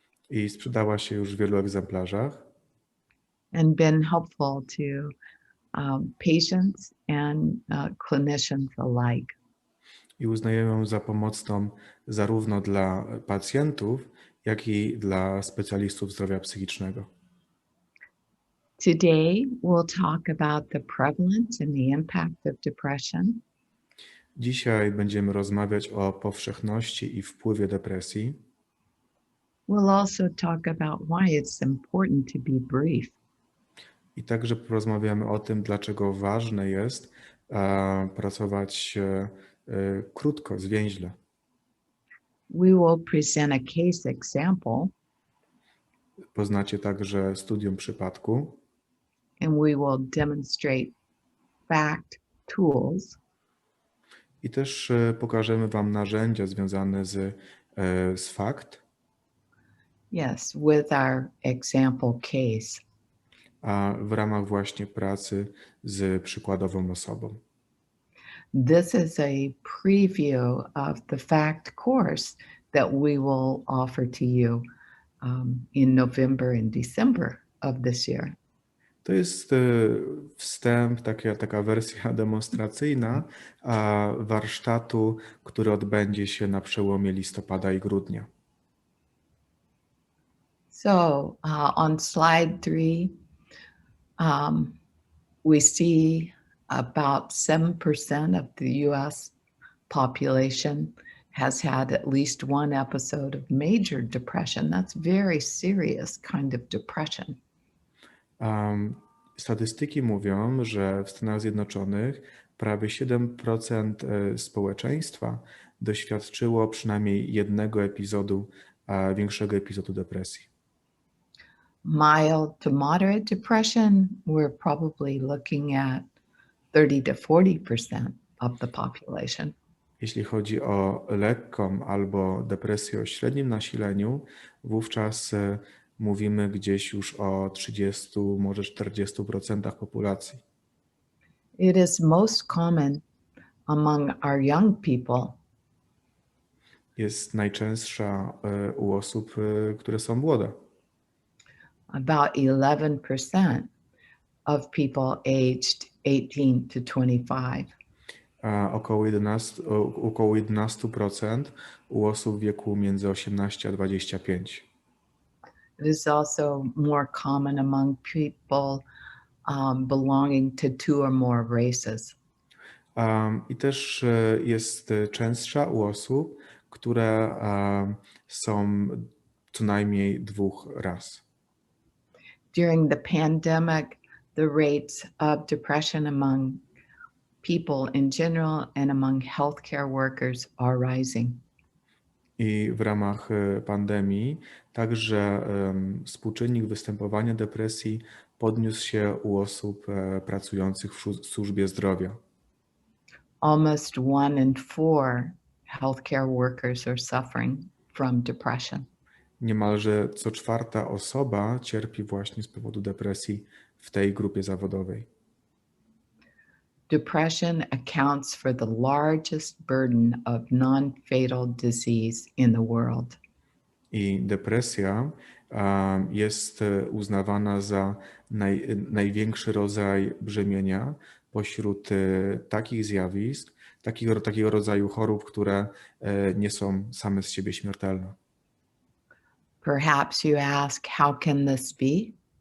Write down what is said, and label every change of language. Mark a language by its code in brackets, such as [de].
[pl] I sprzedała się już w wielu egzemplarzach. [en] And been helpful to patients and clinicians alike. [pl] I uznajemy ją za pomocną zarówno dla pacjentów, jak i dla specjalistów zdrowia psychicznego. [en] Today we'll talk about the prevalence and the impact of depression. [pl] Dzisiaj będziemy rozmawiać o powszechności i wpływie depresji. [en] We'll also talk about why it's important to be brief. [pl] I także porozmawiamy o tym, dlaczego ważne jest pracować krótko, zwięźle. [en] We will present a case example. [pl] Poznacie także studium przypadku. [en] And we will demonstrate FACT tools. [pl] I też pokażemy Wam narzędzia związane z FACT. [en] Yes, with our example case. [pl] A w ramach właśnie pracy z przykładową osobą. [en] This is a preview of the FACT course that we will offer to you in November and December of this year. [pl] To jest wstęp, taka wersja demonstracyjna warsztatu, który odbędzie się na przełomie listopada i grudnia. [en] So on slide 3, we see about 7% of the US population has had at least one episode of major depression. That's very serious kind of depression. [pl] Statystyki mówią, że w Stanach Zjednoczonych prawie 7% społeczeństwa doświadczyło przynajmniej jednego epizodu, większego epizodu depresji. [en] Mild to moderate depression, we're probably looking at 30 to 40% of the population. [pl] Jeśli chodzi o lekką albo depresję o średnim nasileniu, wówczas mówimy gdzieś już o 30, może 40% populacji. [en] It is most common among our young people. [pl] Jest najczęstsza u osób, które są młode. [en] About 11% of people aged 18 to 25. [pl] A około 11% u osób w wieku między 18 a 25. [en] It is also more common among people belonging to 2 or more races. [pl] I też jest częstsza u osób, które są co najmniej 2 ras. [en] During the pandemic, the rates of depression among people in general and among healthcare workers are rising. [pl] I w ramach pandemii także współczynnik występowania depresji podniósł się u osób pracujących w służbie zdrowia. [en] Almost 1 in 4 healthcare workers are suffering from depression. [pl] Niemalże co 4. osoba cierpi właśnie z powodu depresji w tej grupie zawodowej. [en] Depression accounts for the largest burden of non-fatal disease in the world. [pl] I depresja jest uznawana za największy rodzaj brzemienia pośród takich zjawisk, takiego rodzaju chorób, które nie są same z siebie śmiertelne. [en] Perhaps you ask, how can this be?